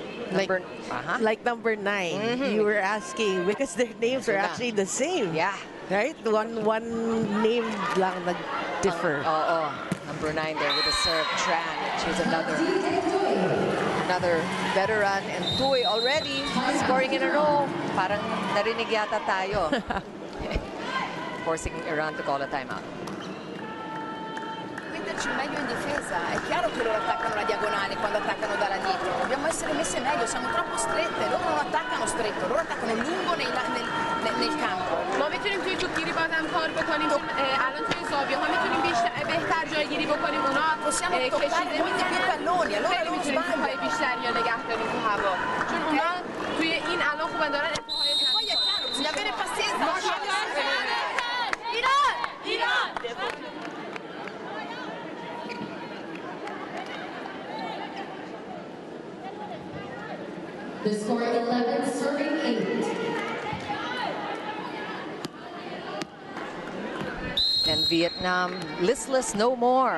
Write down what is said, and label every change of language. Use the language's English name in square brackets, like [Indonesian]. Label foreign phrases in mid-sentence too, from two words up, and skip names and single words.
[English] Like number 9, you were asking because their names are actually the same. Yeah. Right? One name lang differ. Number 9 there with the serve, Tran. She's another veteran, and Tui already scoring in a row. [Filipino] Parang narinig yata tayo. [English] Forcing Iran to call a timeout. [Italian] Meglio in difesa, è chiaro che loro attaccano la diagonale quando attaccano dalla dietro, dobbiamo essere messe meglio, siamo troppo strette, loro non attaccano stretto, loro attaccano lungo nel campo. [Persian] ما میتونیم توی توپگیری بازم کار بکنیم الان توی زاویه ها میتونیم بهتر جایگیری بکنیم اونا [Italian] possiamo toccare molti più palloni, allora [Persian] خیلی [Italian] loro [Persian] میتونیم توپای [Italian] sbagliano. [Persian] بیشتری یا نگه داریم تو هوا چون اونا توی این الان خوبن دارن انتهای [Italian] Poi è chiaro, bisogna avere pazienza. [English] The score 11, serving 8. And Vietnam listless no more.